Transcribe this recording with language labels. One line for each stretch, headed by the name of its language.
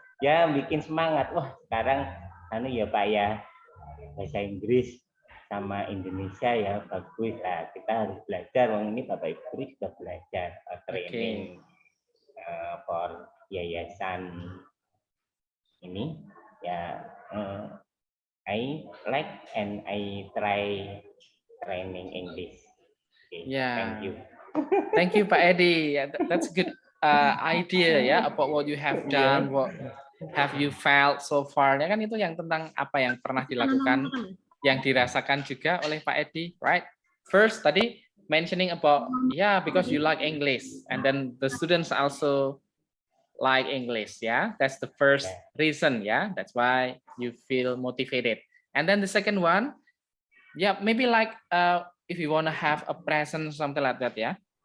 Indonesian: Ya bikin semangat. Wah, sekarang ya Pak ya, bahasa Inggris sama Indonesia ya bagus lah. Kita harus belajar. Ini Bapak Ibu guru sudah belajar
English: training for
Indonesian: yayasan ini ya.
English: I like and I try training English. Okay, Yeah. Thank you. Thank you, Pak Edi. Yeah, that's a good idea ya about what you have done, what have you felt so far.
Indonesian: Ya kan itu yang tentang apa yang pernah dilakukan, yang dirasakan juga oleh Pak Edi, right?
English: First tadi mentioning about because you like English, and then the students also like English. Yeah, that's the first reason. Yeah, that's why you feel motivated. And then the second one, maybe like if you want to have a present, something like that. Yeah.